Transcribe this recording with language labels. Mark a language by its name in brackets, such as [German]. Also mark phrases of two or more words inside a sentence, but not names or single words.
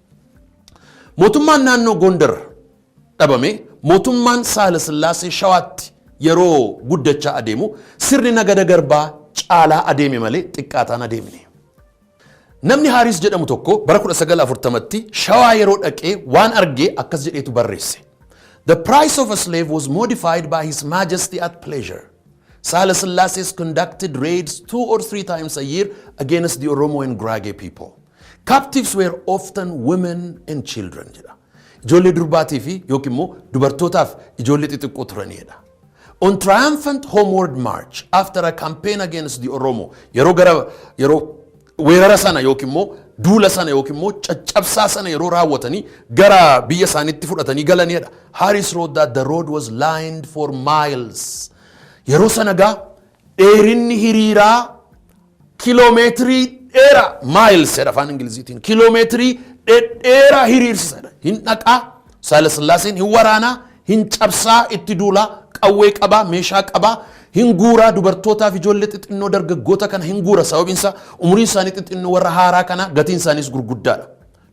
[Oromo] Mootummaan naannoo Gondar dhabame, mootummaan Hayilasillaasee Shawaatti yeroo guddachaa adeemu sirni nagada garbaa caalaa adeeme malee xiqqaataan adeemne. Namni Haaris jedhamu tokko bara 1940tti Shawaa yeroo dhaqee waan argee akkas jedheetu barreesse. [English] The price of a slave was modified by His Majesty at pleasure. Hayilasillaasee conducted raids 2 or 3 times a year against the Oromo and Gurage people. Captives were often women and children. [Oromo] Ijoollee durbaatii fi yookiin immoo dubartootaaf ijoollee xixiqqoo turanidha. [English] On triumphant homeward march after a campaign against the Oromo, [Oromo] yeroo weerara sana yookiin immoo duula sana yookiin immoo caccabsaa sana yeroo raawwatanii gara biyya isaaniitti fudhatanii galanidha. [English] Haaris wrote that the road was lined for miles. [Oromo] Yeroo sana gaa dheerinni hiriiraa kiloomeetirii dheeraa miles jedha afaan Ingiliziitiin kiloomeetirii dheeraa hiriirsisadha. Hin dhaqaa Hayilasillaaseen hin waraanaa hin cabsaa itti duulaa qawwee qabaa meeshaa qabaa hin guuraa dubartootaaf ijoollee xixinnoo dargaggoota kana hin guura sababiinsa umuriin isaanii xixinnoo warra haaraa kana gatiin isaaniis gurguddaadha.